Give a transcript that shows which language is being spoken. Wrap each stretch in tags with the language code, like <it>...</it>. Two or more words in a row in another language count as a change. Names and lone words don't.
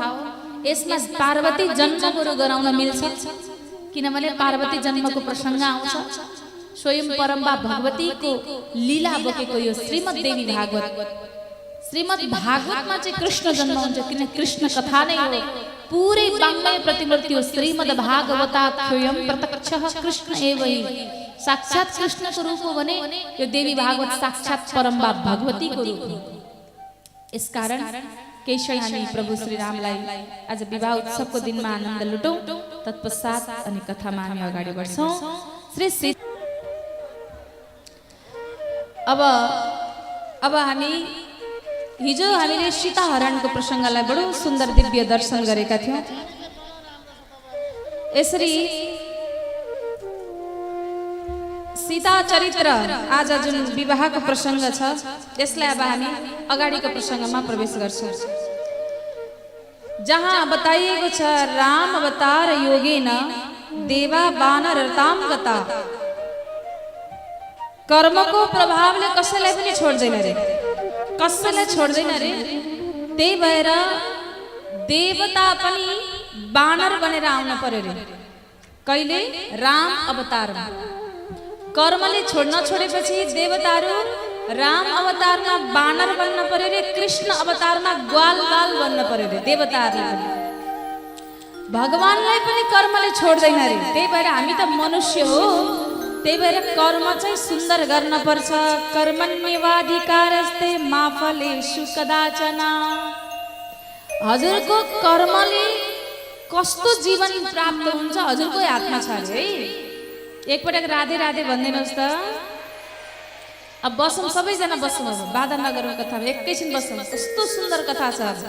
<ne>यसमा पार्वती जन्म बरु गराउन मिल्छ, किनभने पार्वती जन्मको प्रसङ्ग आउँछ। स्वयं परम्बा भगवतीको लीला बोकेको यो श्रीमद् देवी भागवत। श्रीमद् भागवतमा चाहिँ कृष्ण जन्म हुन्छ, किन कृष्ण कथा नै हो। पुरै वाङ्मय प्रतिमूर्ति हो।</ne> <sa>श्रीमद् भागवताख्योऽयं प्रत्यक्षः कृष्ण एव हि।</sa> <ne>साक्षात् कृष्णको रूप हो भने यो देवी भागवत साक्षात् परम्बा भगवतीको रूप हो। यसकारण केही क्षण हामी प्रभु श्री रामलाई आज विवाह उत्सवको दिनमा आनन्द लुटौँ। तत्पश्चात अनि कथामा हामी अगाडि बढ्छौँ। श्री अब हामी हिजो हामीले सीता हरणको प्रसङ्गलाई बडो सुन्दर दिव्य दर्शन गरेका थियौँ। यसरी सीता चरित्र आज जुन विवाहको प्रसङ्ग छ त्यसलाई अब हामी अगाडिको प्रसङ्गमा प्रवेश गर्छौँ, जहाँ बताइएको छ राम अवतार</ne> <sa>योगेन देवा वानरतां गता।</sa> <ne>कर्मको प्रभावले कसैलाई पनि छोड्दैन रे, कसैलाई छोड्दैन रे। त्यही भएर देवता पनि बानर बनेर आउन पर्यो रे। कहिले? राम अवतारमा। कर्मले छोड्न छोडेपछि देवताहरू राम अवतारमा बानर बन्न पर्यो रे, कृष्ण अवतारमा ग्वाल बाल बन्न पर्यो रे देवताहरूले। भगवानलाई पनि कर्मले छोड्दैन रे। त्यही भएर हामी त मनुष्य हो, त्यही भएर कर्म चाहिँ सुन्दर गर्न पर्छ।</ne> <sa>कर्मण्येवाधिकारस्ते मा फलेषु कदाचन।</sa> <ne>हजुरको कर्मले कस्तो जीवन प्राप्त हुन्छ हजुरकै हातमा छ अरे है। एकपटक राधे राधे भनिदिनुहोस् त। अब बसौँ, सबैजना बसौँ, अब बाधा नगरौँ कथामा, एकैछिन बसौँ। कस्तो सुन्दर कथा छ आज।</ne>